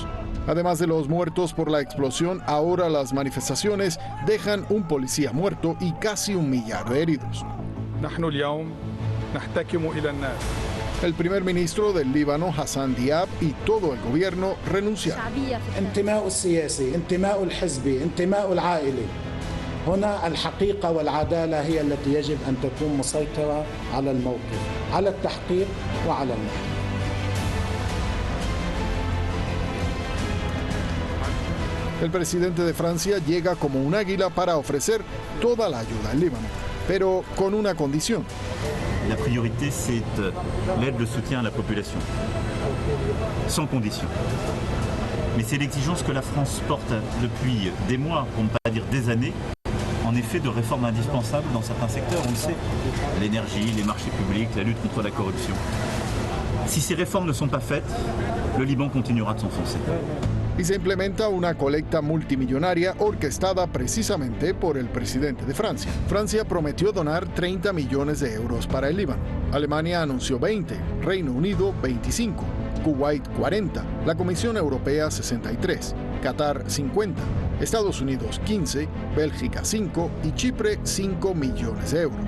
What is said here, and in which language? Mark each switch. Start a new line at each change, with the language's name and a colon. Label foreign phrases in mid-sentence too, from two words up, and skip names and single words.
Spanish: Además de los muertos por la explosión, ahora las manifestaciones dejan un policía muerto y casi 1 millar de heridos. El primer ministro del Líbano, Hassan Diab, y todo el gobierno renunciaron.
Arabic: هنا الحقيقة والعدالة هي التي يجب أن تكون مسيطرة على الموقف، على التحقيق وعلى المحكمة.
Spanish: El presidente de Francia llega como un águila para ofrecer toda la ayuda al Líbano, pero con una condición.
French: La priorité, c'est l'aide, le soutien à la population, sans condition. Mais c'est l'exigence que la France porte depuis des mois, pour ne pas dire des années, en effet de réformes indispensables dans certains secteurs, on le sait, l'énergie, les marchés publics, la lutte contre la corruption. Si ces réformes ne sont pas faites, le Liban continuera de s'enfoncer.
Spanish: Y se implementa una colecta multimillonaria orquestada precisamente por el presidente de Francia. Francia prometió donar 30 millones de euros para el Líbano. Alemania anunció 20, Reino Unido 25, Kuwait 40, la Comisión Europea 63, Qatar 50, Estados Unidos 15, Bélgica 5 y Chipre 5 millones de euros.